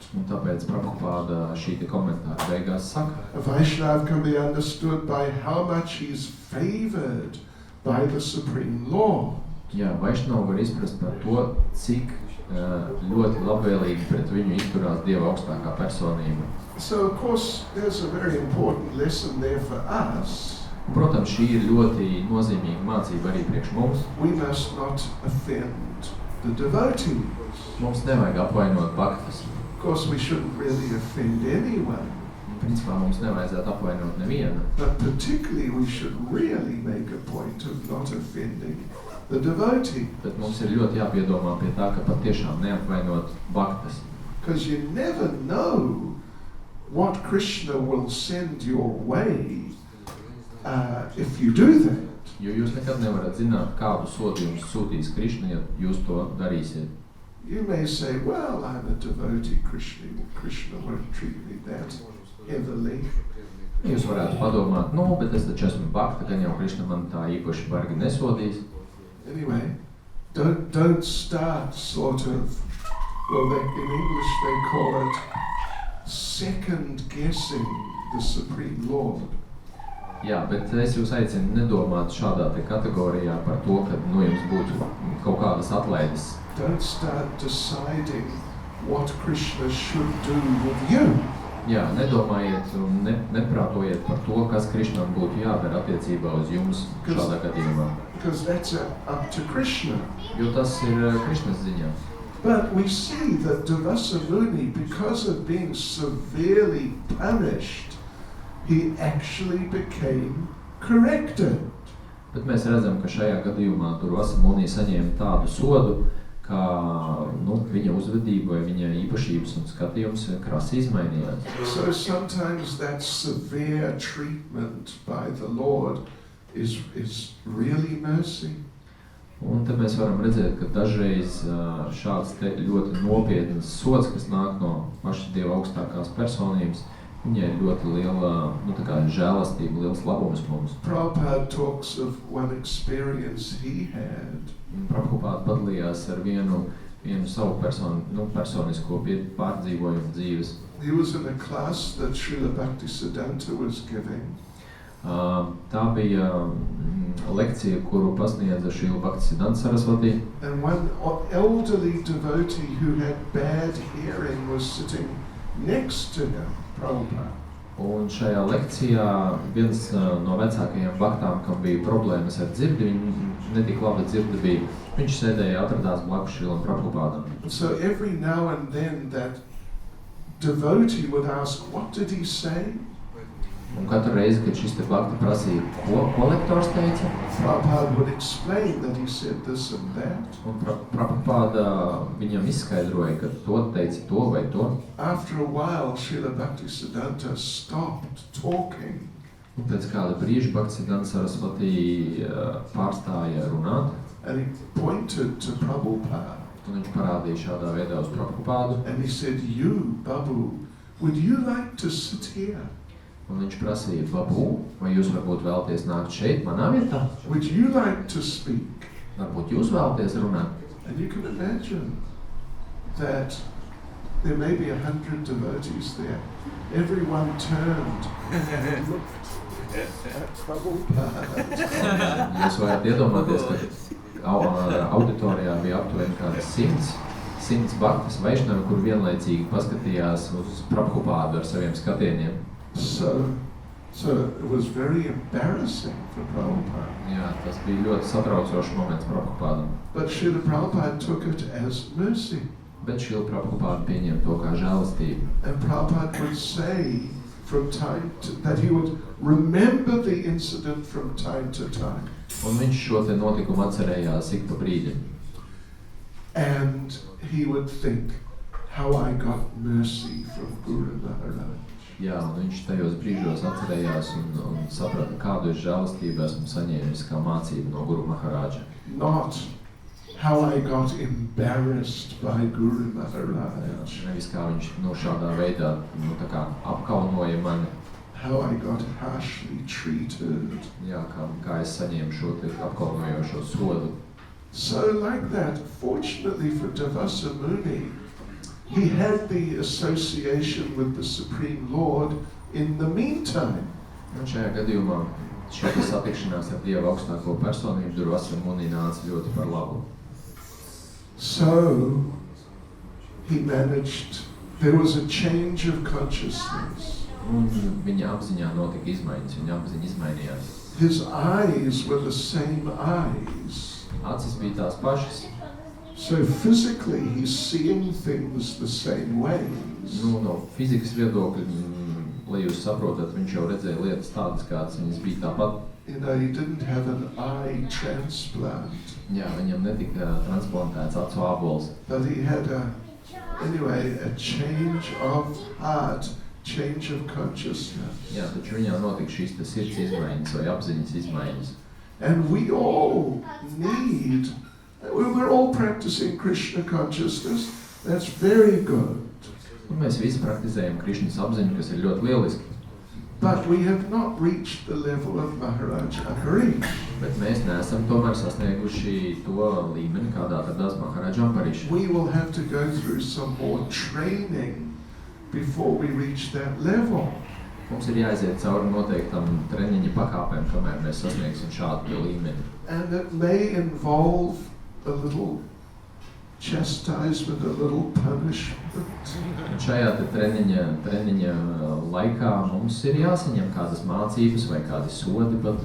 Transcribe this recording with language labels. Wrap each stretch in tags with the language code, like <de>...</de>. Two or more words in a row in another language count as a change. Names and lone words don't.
<lv>Un tāpēc Prabhupada šī te komentāra beigās saka,</lv> <en>a Vaishnava can be understood by how much he's favored by the Supreme Lord.</en> <lv>Jā, Vaishnavu var izprast par to, cik ļoti labvēlīgi pret viņu izturās Dieva augstākā personība.</lv> <en>So of course there's a very important lesson there for us.</en> <lv>Protams, šī ir ļoti nozīmīga mācība arī priekš mums.</lv> <en>We must not offend the devotees.</en> <lv>Mums nevajag apvainot bhaktas.</lv> <en>Of course we shouldn't really offend anyone.</en> <lv>Principā mums nevajadzētu apvainot nevienu.</lv> <en>But particularly we should really make a point of not offending the devotee.</en> <lv>Bet mums ir ļoti jāpiedomā pie tā, ka patiešām neapvainot bhaktas.</lv> <en>Because you never know what Krishna will send your way if you do that.</en> <lv>Jo jūs nekad nevarat zināt, kādu sodījumu sūtīs Krišna, ja jūs to darīsiet.</lv> <en>You may say, well, I'm a devotee, Krishna won't treat me that heavily.</en> <lv>Jūs varētu padomāt, bet es taču esmu bhakta, gan jau Krišna man tā īpaši bargi nesodīs.</lv> <en>Anyway, don't start sort of, well, in English they call it second guessing the Supreme Lord.</en> <lv>Jā, bet es jūs aicinu nedomāt šādā te kategorijā par to, ka jums būtu kaut kādas atlaides.</lv> <en>Don't start deciding what Krishna should do with you.</en> <lv>Jā, nedomājiet un neprātojiet par to, kas Krišnam būtu jādara attiecībā uz jums šādā gadījumā.</lv> <en>Because that's up to Krishna.</en> <lv>Jo tas ir Krišnas ziņā.</lv> <en>But we see that Durvasa Muni, because of being severely punished, he actually became corrected.</en> <lv>Bet mēs redzam, ka šajā gadījumā Durvasa Muni saņēma tādu sodu, ka viņa uzvedība vai viņa īpašības un skatījums krasi izmainījās.</lv> <en>So sometimes that severe treatment by the Lord is really mercy.</en> <lv>Un te mēs varam redzēt, ka dažreiz šāds ļoti nopietnas sods, kas nāk no paša Dieva augstākās personības, viņai ir ļoti liela, tā kā žēlastība, liels labums mums.</lv> <en>Prabhupada talks of one experience he had.</en> <lv>Prabhupada padalījās ar vienu savu personisko pārdzīvojumu dzīves.</lv> <en>He was in a class that Srila Bhakti Čaitanja was giving.</en> <lv>Tā bija lekcija, kuru pasniedza Srila Bhakti Čaitanja Svāmī.</lv> <en>And one elderly devotee who had bad hearing was sitting next to him, Prabhupada.</en> <lv>Un šajā lekcijā viens no vecākajiem baktām, kam bija problēmas ar dzirdi, viņi netik labi dzirdi bija, viņš sēdēja atradās blakus Šrilam Prabhupādam.</lv> <en>So every now and then that devotee would ask, what did he say?</en> <lv>Un katru reizi, kad šis te bakti prasīja, ko lektors teica?</lv> <en>Prabhupada would explain that he said this and that.</en> <lv>Un Prabhupada viņam izskaidroja, ka to teica to vai to.</lv> <en>After a while, Srila Bhakti Čaitanja stopped talking.</en> <lv>Un pēc kāda brīža Bhakti Čaitanja Svāmī pārstāja runāt.</lv> <en>And he pointed to Prabhupada.</en> <lv>Un viņš parādīja šādā veidā uz Prabhupādu.</lv> <en>And he said, you, Babu, would you like to sit here?</en> <lv>Un viņš prasīja, Babu, vai jūs varbūt vēlaties nākt šeit, manā vietā?</lv> <en>Would you like to speak?</en> <lv>Varbūt jūs vēlaties runāt?</lv> <en>And you can imagine that there may be 100 devotees there. Everyone turned and looked at Prabhupada.</en> <lv>Jūs varat iedomāties, ka auditorijā bija aptuveni kādas 100 bhaktas vaišnavi, kur vienlaicīgi paskatījās uz Prabhupādu ar saviem skatieniem.</lv> <en>So it was very embarrassing for Prabhupada.</en> <lv>Jā, tas bija ļoti satraucošs moments Prabhupādam.</lv> <en>But Srila Prabhupada took it as mercy.</en> <lv>Bet Srila Prabhupada pieņem to kā žēlastību.</lv> <en>And Prabhupada would say from time to that he would remember the incident from time to time.</en> <lv>Un viņš šo te notikumu atcerējās ik pa brīdim.</lv> <en>And he would think, how I got mercy from Guru Maharaj.</en> <lv>Jā, un viņš tajos brīžos atcerējās un saprata, kādu žēlastību esmu saņēmis kā mācību no Guru Maharaja.</lv> <en>Not how I got embarrassed by Guru Maharaj.</en> <lv>Nevis kā viņš šādā veidā tā kā apkaunoja mani.</lv> <en>How I got harshly treated.</en> <lv>Jā, kā es saņēmu šo te apkaunojošo sodu.</lv> <en>So like that, fortunately for Durvasa Muni, he had the association with the Supreme Lord in the meantime.</en> <lv>Un šajā gadījumā šī satikšanās ar Dieva augstāko personību Durvasa Muni nāca ļoti par labu.</lv> <en>So he managed, there was a change of consciousness.</en> <lv>Un viņa apziņā notika izmaiņas, viņa apziņa izmainījās.</lv> <en>His eyes were the same eyes.</en> <lv>Acis bija tās pašas.</lv> <en>So physically he's seeing things the same ways.</en> <lv>No fizikas viedokļa, lai jūs saprotat, viņš jau redzēja lietas tādas, kādas viņas bija tāpat.</lv> <en>You know, he didn't have an eye transplant.</en> <lv>Jā, viņam netika transplantēts acu ābols.</lv> <en>But he had a change of heart, change of consciousness.</en> <lv>Jā, taču viņā notika šīs te sirds izmaiņas vai apziņas izmaiņas.</lv> <en>And we all need, we're all practicing Krishna consciousness. That's very good.</en> <lv>Un mēs visi praktizējam Krišnas apziņu, kas ir ļoti lieliski.</lv> <en>But we have not reached the level of Maharaj Ambarish.</en> <lv>Bet mēs neesam tomēr sasnieguši to līmeni, kādā atradās Maharaja Ambarish.</lv> <en>We will have to go through some more training before we reach that level.</en> <lv>Mums ir jāiziet cauri noteiktam treniņa pakāpēm, kamēr mēs sasniegsim šādu līmeni.</lv> <en>And it may involve a little chastisement, a little punishment.</en> <lv>Un šajā te treniņa laikā mums ir jāsaņem kādas mācības vai kādi sodi pat.</lv>